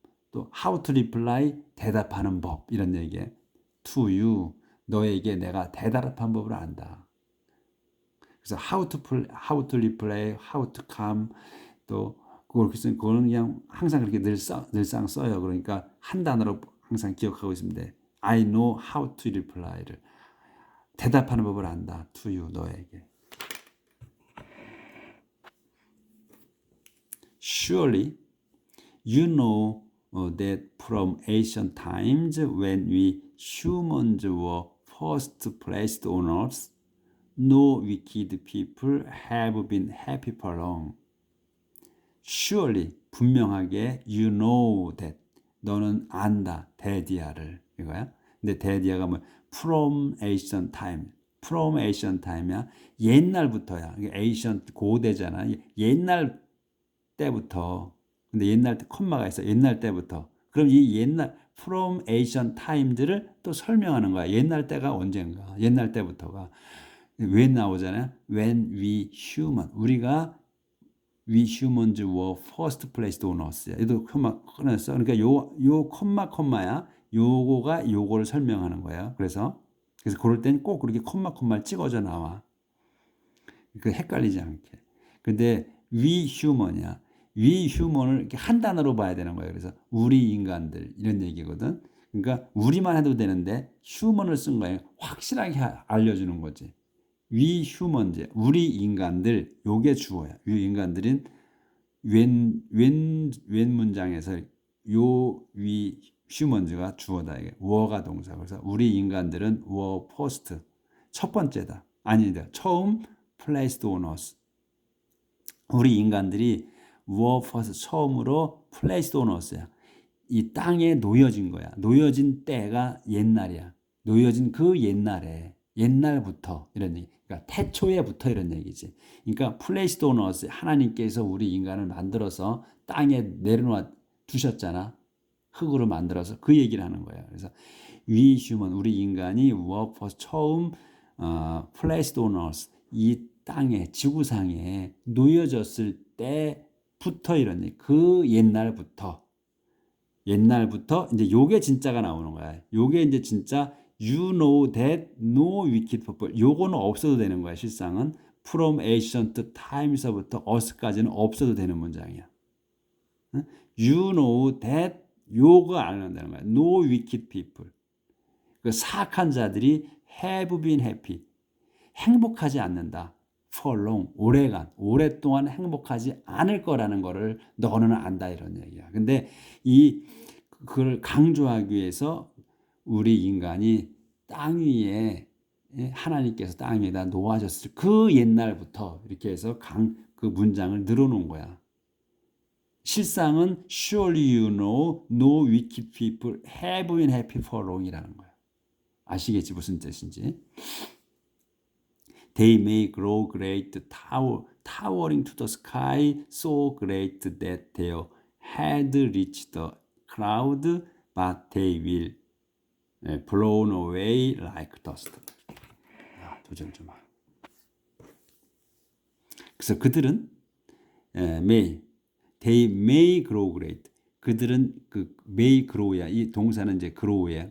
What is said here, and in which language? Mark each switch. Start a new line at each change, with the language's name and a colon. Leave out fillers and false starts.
Korean: 또
English: how to reply
Korean: 대답하는 법 이런 얘기예요.
English: To you
Korean: 너에게 내가 대답한 법을 안다. 그래서
English: how to reply, how to come
Korean: 또 그거는 그냥 항상 그렇게 늘상 써요. 그러니까 한 단어로 항상 기억하고 있습니다.
English: I know how to reply를
Korean: 대답하는 법을 안다.
English: To you
Korean: 너에게.
English: Surely you know that from ancient times when we humans were first placed on earth, no wicked people have been happy for long.
Korean: Surely 분명하게
English: you know that
Korean: 너는 안다 데디아를 이거야. 근데 데디아가 뭐
English: from ancient time, from ancient time
Korean: 이야. 옛날부터야. ancient 고대잖아. 옛날 때부터. 근데 옛날 때 콤마가 있어. 옛날 때부터. 그럼 이 옛날
English: from ancient times
Korean: 를 또 설명하는 거야. 옛날 때가 언젠가. 옛날 때부터가 왜 나오잖아요.
English: When we human
Korean: 우리가
English: we humans were first placed on earth.
Korean: 얘도 콤마 끊었어. 그러니까 요 콤마야. 요거가 요거를 설명하는 거예요. 그래서 그럴 땐 꼭 그렇게 콤마를 찍어져 나와. 그 헷갈리지 않게. 근데
English: we human
Korean: 이야. we human을 이렇게 한 단어로 봐야 되는 거예요. 그래서 우리 인간들 이런 얘기거든. 그러니까 우리만 해도 되는데 human을 쓴 거예요. 확실하게 알려주는 거지.
English: we humans,
Korean: 우리 인간들 요게 주어야. 이 인간들은 웬 문장에서 요
English: we humans
Korean: 가 주어다. 이게 were가 동사. 그래서 우리 인간들은
English: were first
Korean: 첫 번째다. 아니다. 처음 placed on us. 우리 인간들이
English: were first
Korean: 처음으로
English: placed on us
Korean: 야. 이 땅에 놓여진 거야. 놓여진 때가 옛날이야. 놓여진 그 옛날에 옛날부터 이런 얘기. 그러니까 태초에부터 이런 얘기지. 그러니까
English: placed on us
Korean: 하나님께서 우리 인간을 만들어서 땅에 내려놓아 두셨잖아. 흙으로 만들어서 그 얘기를 하는 거예요. 그래서
English: we human
Korean: 우리 인간이
English: were first
Korean: 처음
English: placed on us
Korean: 이 땅에 지구상에 놓여졌을 때부터 이런 얘기. 그 옛날부터 이제 요게 진짜가 나오는 거야. 요게 이제 진짜
English: you know that no wicked people.
Korean: 요거는 없어도 되는 거야. 실상은
English: from ancient times
Korean: 부터 us까지는 없어도 되는 문장이야.
English: You know that
Korean: 요거 알는다는 거야.
English: No wicked people.
Korean: 그 사악한 자들이
English: have been happy.
Korean: 행복하지 않는다.
English: for long,
Korean: 오랫동안 행복하지 않을 거라는 거를 너는 안다 이런 얘기야. 근데 그걸 강조하기 위해서 우리 인간이 땅 위에 하나님께서 땅 위에다 놓아졌을 그 옛날부터 이렇게 해서 그 문장을 늘어놓은 거야. 실상은
English: surely you know no wicked people have been happy for long이라는 거야.
Korean: 아시겠지 무슨 뜻인지.
English: They may grow great, towering to the sky, so great that their head reach the cloud, but they will blown away like dust.
Korean: 도전 좀. 그래서 그들은
English: they may grow great.
Korean: 그들은 그
English: may grow
Korean: 야. 이 동사는 이제 grow야.